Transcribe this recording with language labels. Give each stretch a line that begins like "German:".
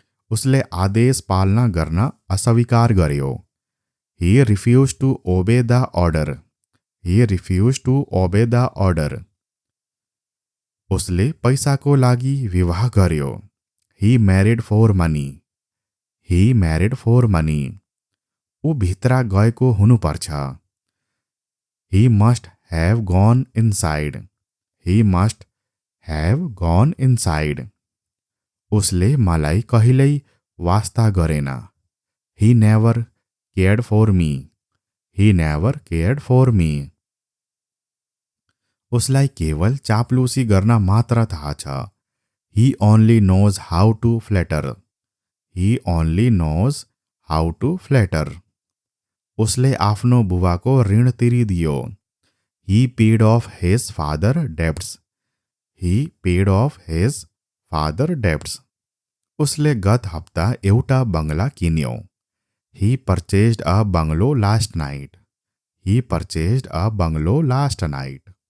Nepali: उसले आदेश पालना गर्न अस्वीकार गर्यो।
English: He refused to obey the order. He refused to obey the order.
Nepali: उसले पैसाको लागि विवाह गर्यो।
English: He married for money. He married for money.
Nepali: ऊ भित्र गएको हुनुपर्छ।
English: He must have gone inside. He must have gone inside.
Nepali: उसले मलाई कहिल्यै वास्ता गरेन।
English: He never cared for me. He never cared for me.
Nepali: उसलाई केवल चाप्लुसी गर्न मात्र थाहा छ।
English: He only knows how to flatter. He only knows how to flatter.
Nepali: उसले आफ्नो बुबाको ऋण तिरिदियो।
English: He paid off his father debts. He paid off his father debts.
Nepali: उसले गत हप्ता एउटा बंगला किन्यो।
English: He purchased a bungalow last night. He purchased a bungalow last night.